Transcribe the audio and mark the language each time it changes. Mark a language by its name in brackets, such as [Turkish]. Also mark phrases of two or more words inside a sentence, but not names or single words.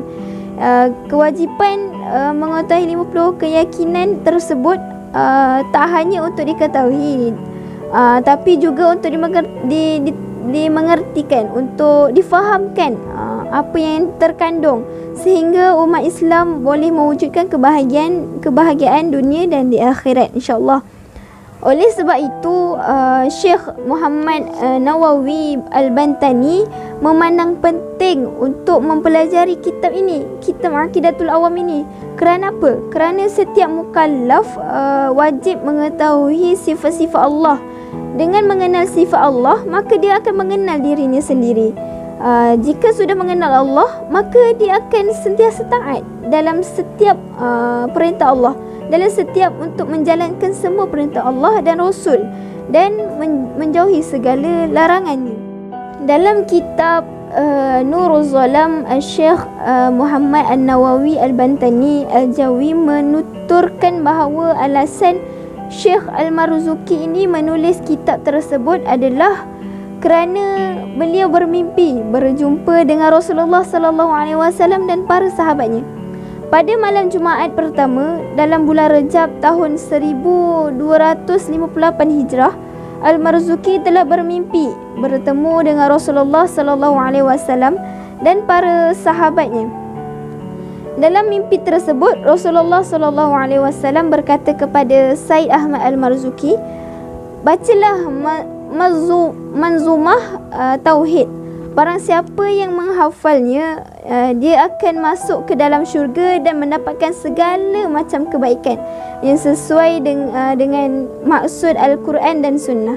[Malay] Kewajipan mengetahui 50 keyakinan tersebut tak hanya untuk diketahui, tapi juga untuk dimengertikan, untuk difahamkan apa yang terkandung, sehingga umat Islam boleh mewujudkan kebahagiaan dunia dan di akhirat, [Arabic] إن شاء الله. [Malay] Oleh sebab itu, Syekh Muhammad Nawawi Al-Bantani memandang penting untuk mempelajari kitab ini, kitab Aqidatul Awam ini. Kerana apa? Kerana setiap mukallaf wajib mengetahui sifat-sifat Allah. Dengan mengenal sifat Allah, maka dia akan mengenal dirinya sendiri. Jika sudah mengenal Allah, maka dia akan sentiasa taat dalam setiap perintah Allah, dalam setiap untuk menjalankan semua perintah Allah dan Rasul, dan menjauhi segala larangannya. Dalam kitab Nurul Zalam, Syekh Muhammad An-Nawawi Al-Bantani Al-Jawi menuturkan bahawa alasan Syekh Al-Marzuki ini menulis kitab tersebut adalah kerana beliau bermimpi berjumpa dengan Rasulullah [Arabic] صلى الله عليه وسلم [Malay] dan para sahabatnya. Pada malam Jumaat pertama dalam bulan Rejab tahun 1258 Hijrah, Al-Marzuki telah bermimpi bertemu dengan Rasulullah [Arabic] صلى الله عليه وسلم [Malay] dan para sahabatnya. Dalam mimpi tersebut, Rasulullah [Arabic] صلى الله عليه وسلم [Malay] berkata kepada Said Ahmad Al-Marzuki, "Bacalah manzumah tauhid. Barang siapa yang menghafalnya, dia akan masuk ke dalam syurga dan mendapatkan segala macam kebaikan yang sesuai dengan maksud Al-Quran dan Sunnah."